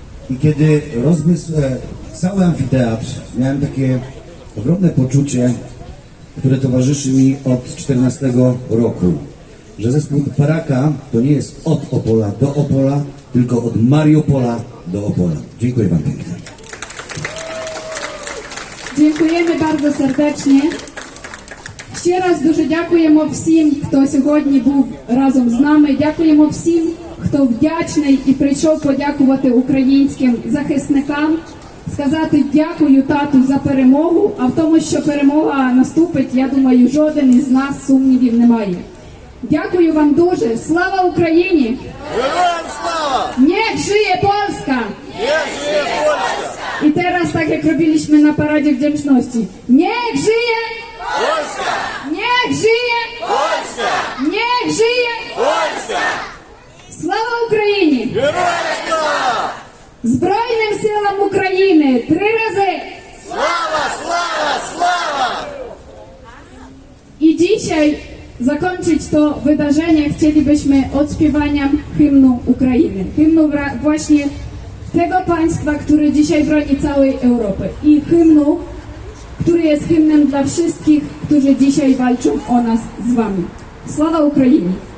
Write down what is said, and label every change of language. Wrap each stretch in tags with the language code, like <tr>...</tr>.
<pl>I kiedy rozmysł cały amfiteatr, miałem takie ogromne poczucie, które towarzyszy mi od 14 roku, że zespół Taraka to nie jest od Opola do Opola, tylko od Mariupola do Opola. Dziękuję Wam pięknie.</pl> <uk>Дякуємо</uk> <pl>bardzo</pl> <uk>сердечно. Ще раз дуже дякуємо всім, хто сьогодні був разом з нами. Дякуємо всім, хто вдячний і прийшов подякувати українським захисникам, сказати дякую тату за перемогу, а в тому, що перемога наступить, я думаю, жоден із нас сумнівів немає. Дякую вам дуже. Слава Україні! Героям слава!</uk> <pl>Niech żyje Polska! Niech żyje Polska! I teraz, tak jak robiliśmy na Paradzie Wdzięczności. Niech żyje Polska! Niech żyje Polska! Niech żyje Polska!</pl> <uk>Слава Україні! Героям слава! Збройним силам України!</uk> <pl>3 razy!</pl> <uk>Слава, слава, слава!</uk> <pl>I dzisiaj zakończyć to wydarzenie chcielibyśmy odśpiewaniem hymnu Ukrainy. Hymnu właśnie tego państwa, które dzisiaj broni całej Europy. I hymnu, który jest hymnem dla wszystkich, którzy dzisiaj walczą o nas z wami. Sława Ukrainie!</pl>